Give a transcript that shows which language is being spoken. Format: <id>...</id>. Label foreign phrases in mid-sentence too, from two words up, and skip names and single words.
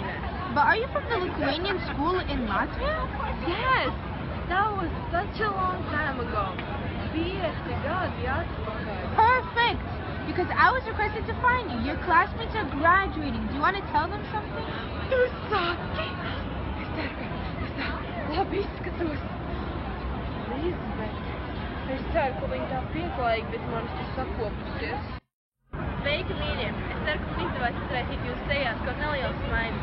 <en>But are you from the Lithuanian school in Latvia? Yes, that was such a long time ago.</en> <lv>5 gadi atpakaļ.</lv> <en>Perfect! Because I was requested to find you. Your classmates are graduating. Do you want to tell them something?</en> <lv>Tu saki! Es ceru, ka es labi izskatos. Elizabete, es ceru, ka viņa tā pieklājīgi, bet manis tas sakopusies. Sveiki, mīļie! Es ceru, ka mums izdevās izraisīt jūsu sejās kaut nelielu smaidu.</lv>